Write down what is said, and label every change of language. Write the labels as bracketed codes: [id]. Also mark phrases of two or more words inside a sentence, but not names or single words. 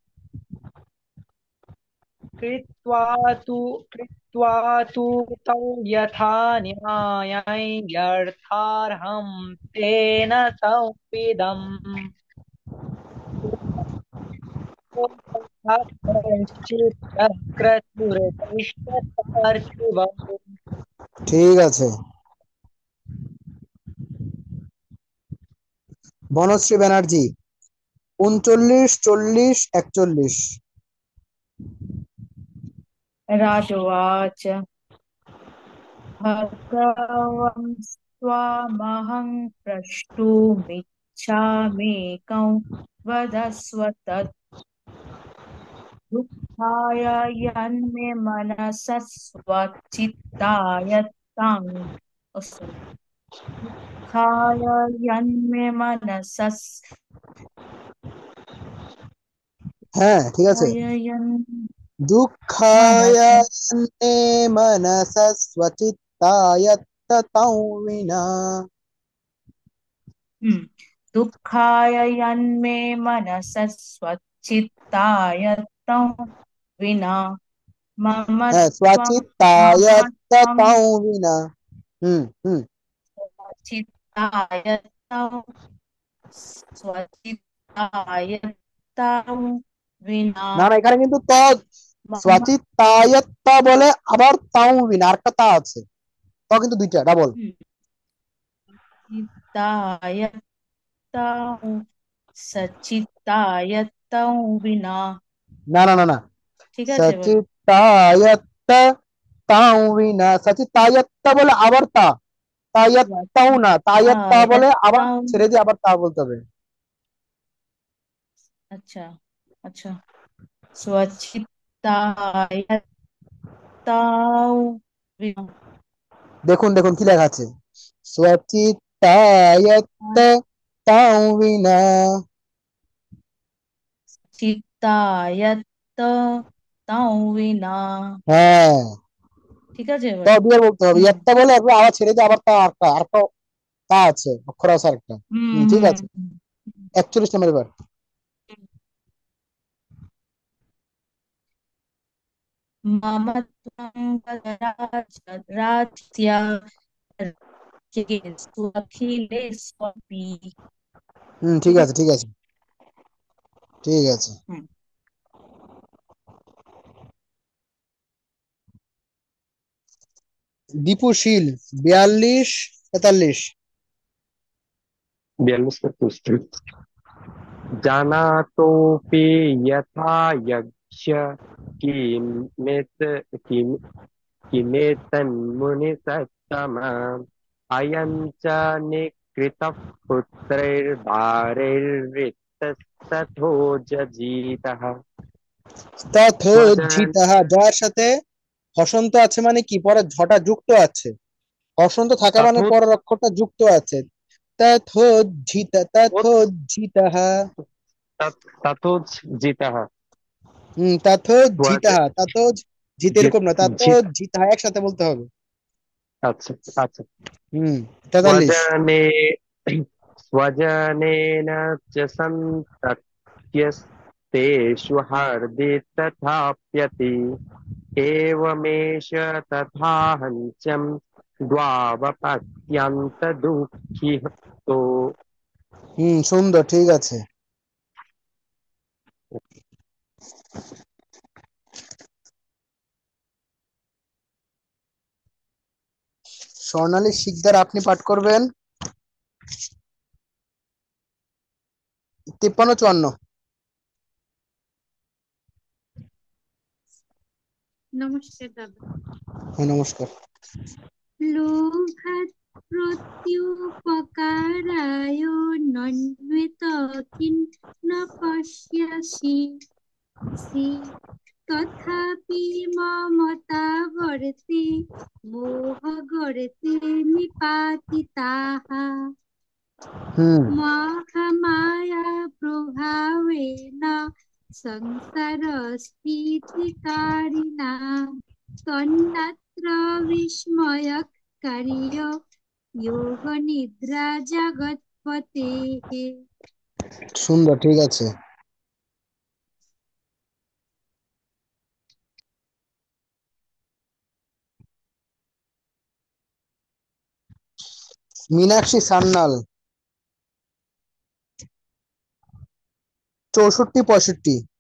[sa] कृत्वा तु तौ यथा न्याय्यं यथार्हं तेन संविदम् पार्थिवम् [bn] ঠিক আছে। বনশ্রী ব্যানার্জি, 39 40 41। [sa] राजोवाच भगवं त्वामहं प्रष्टुमिच्छामेकं वदस्व तत् दुःखाय यन्मे मनसः स्वचित्ताय तां sorry, दुःखाय यन्मे मनसः [bn] হ্যাঁ, ঠিক আছে। [sa] यन् দুঃখায় मनसः নে মনসা স্বচিত্তায় ততৌ বিনা। दुःखाय यन्मे मनसः स्वचित्ताय तं विना मम [bn] হ্যাঁ, [sa] त्वं স্বচিত্তায় मम त्वं ততৌ বিনা। হুম হুম। स्वचित्ताय तं स्वचित्ताय तं विना [bn] না না, এখানে কিন্তু ত, [sa] मम স্বচিত্তায় ত [bn] বলে আবার [sa] তাও বিনা, [bn] আরেকটা তা আছে। ত কিন্তু দুইটা ডাবল। [sa] चित्ताय तं सचित्ताय तं विना [bn] না না না না, ঠিক আছে বলো [sa] সচিত্তায় তাও বিনা, [bn] সচিত্তায় বলে আবার তা, তাও না, তা [sa] स्वचित्ताय [bn] বলে আবার [sa] तं [bn] ছেড়ে দিয়ে আবার তা বলতে হবে। [hi] अच्छा अच्छा [sa] स्वचित्ताय तं विना [bn] দেখুন দেখুন কি লেখা আছে, [sa] स्वचित्ताय তাও বিনা। চিত্তায় तं विना [bn] হ্যাঁ, ঠিক আছে ত এবার দিয়ে বলতে হবে, হুম একটা বলে একবার আবার ছেড়ে দিয়ে আবার তা, আরেকটা আরেকটা তা আছে, অক্ষর আছে আরেকটা। হুম ঠিক হুম আছে। 41 নম্বর এবার। [sa] मम त्वं राज्या स्वखिलेष्वपि [bn] ঠিক ঠিক আছে ঠিক আছে ঠিক আছে। আছে দীপুশীল, 42 43। [sa] 42 जानातोऽपि यथा यक्ष किमेत किम किमेतन्मुनिसत्तम अयं च निकृतः पुत्रैर्भार्यैर्वित्तस्तथोजजीतः स्वजन [bn] তথোজ্ঝিতः, যার সাথে হসন্ত আছে মানে কি, পরে ঝটা যুক্ত আছে। হসন্ত থাকা মানে [sa] तथो [bn] পরের অক্ষরটা যুক্ত আছে। তথোজ্ঝিতः। [sa] तथोजजितः তথোজ্ঝিতः, स्वज [bn] তথোজ্ঝিত এরকম না, [sa] जित [bn] তথোজ্ঝিতः একসাথে বলতে হবে। আচ্ছা আচ্ছা। হুম, 43। [sa] स्वजने स्वजनेन च सन्तत्यस्तेषु हृदि तथाप्यति एवमेष तथाहञ्चं द्वावपत्यन्तदुःखितो। [bn] সুন্দর, ঠিক আছে। স্বর্ণালী শিকদার, আপনি পাঠ করবেন 53-54। নমস্কার দাদা। হ্যাঁ, নমস্কার। [sa] লোভাৎ প্রত্যুপকারায় নন্বিত কিন্ন পশ্যসি তথাপি মমতাবর্তে মোহগর্তে নিপাতিতাঃ মহামায়া প্রভাবেন সংসারস্ফীতিকারিণা তন্নাত্র বিস্ময়কারীয় যোগ নিদ্রা জগৎপতেঃ। [bn] সুন্দর, ঠিক আছে। মীনাক্ষী সান্যাল 64-65।